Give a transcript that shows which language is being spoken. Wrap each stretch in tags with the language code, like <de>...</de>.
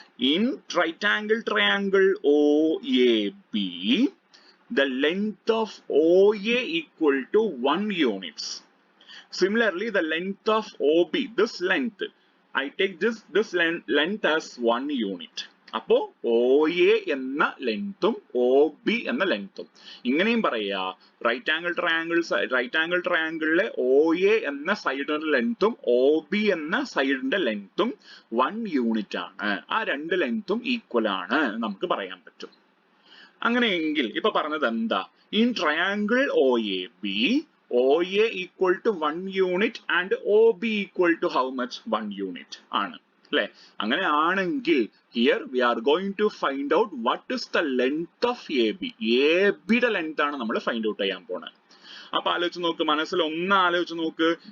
<en>In right angle triangle OAB, the length of OA equal to 1 units. Similarly, the length of OB, this length, I take this length as 1 unit.</en> <ml>അപ്പോ OA എന്ന ലെങ്ത്തും OB എന്ന ലെങ്ത്തും ഇങ്ങനെയും പറയാ. Right angle ട്രയാംഗിളിലെ OA എന്ന സൈഡിന്റെ ലെങ്ത്തും OB എന്ന സൈഡിന്റെ ലെങ്ത്തും 1 യൂണിറ്റ് ആണ്. ആ രണ്ട് ലെങ്ത്തും ഈക്വൽ ആണ് നമുക്ക് പറയാൻ പറ്റും. അങ്ങനെയെങ്കിൽ ഇപ്പൊ പറഞ്ഞത് എന്താ?</ml> <en>In triangle OAB, OA equal to 1 unit and OB equal to how much? 1 unit</en> <ml>ആണ് അല്ലെ. അങ്ങനെ ആണെങ്കിൽ</ml> <en>here we are going to find out what is the length of AB.</en> <ml>ABയുടെ length ആണ് നമ്മൾ ഫൈൻഡ് ഔട്ട് ചെയ്യാൻ പോണത്. അപ്പൊ ആലോചിച്ച് നോക്ക്, മനസ്സിൽ ഒന്ന് ആലോചിച്ച് നോക്ക്.</ml>